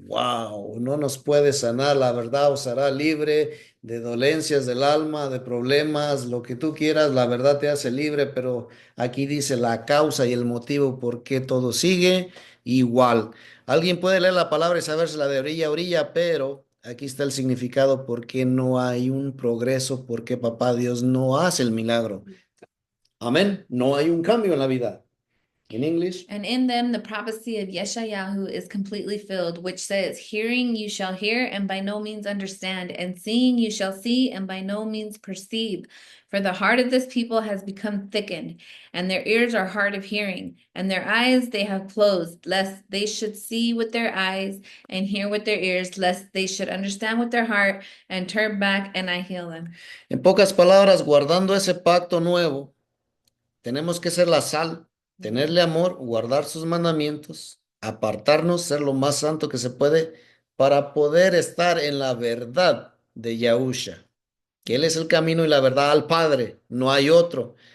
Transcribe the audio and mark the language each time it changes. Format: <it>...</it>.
<es>Wow, no nos puede sanar, la verdad os hará libre de dolencias del alma, de problemas, lo que tú quieras, la verdad te hace libre, pero aquí dice la causa y el motivo por qué todo sigue igual. Alguien puede leer la palabra y sabérsela de orilla a orilla, pero aquí está el significado por qué no hay un progreso, por qué Papá Dios no hace el milagro. Amén. No hay un cambio en la vida.</es> <en>In English. And in them the prophecy of Yeshayahu is completely filled, which says, hearing you shall hear and by no means understand, and seeing you shall see and by no means perceive. For the heart of this people has become thickened, and their ears are hard of hearing, and their eyes they have closed, lest they should see with their eyes and hear with their ears, lest they should understand with their heart and turn back and I heal them.</en> <es>En pocas palabras, guardando ese pacto nuevo, tenemos que ser la sal, tenerle amor, guardar sus mandamientos, apartarnos, ser lo más santo que se puede para poder estar en la verdad de Yahusha, que Él es el camino y la verdad al Padre, no hay otro.</es>